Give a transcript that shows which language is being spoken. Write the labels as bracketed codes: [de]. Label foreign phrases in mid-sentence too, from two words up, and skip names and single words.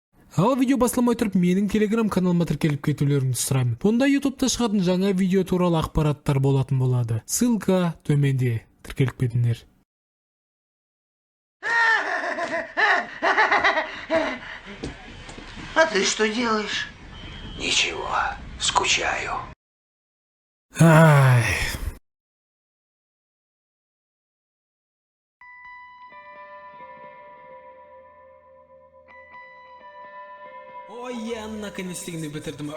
[kk] Ал видео басылмай тұрып менің телеграм каналыма тіркеліп кетулеріңізді сұраймын. Бұнда ютубта шығатын жаңа видео туралы ақпараттар болатын болады. Ссылка төменде. Тіркеліп кетіңдер. [ru] А ты что делаешь? Ничего, скучаю. [kk] Ай. Ой, [ru] я наконец [kk] істегенді бітірдім.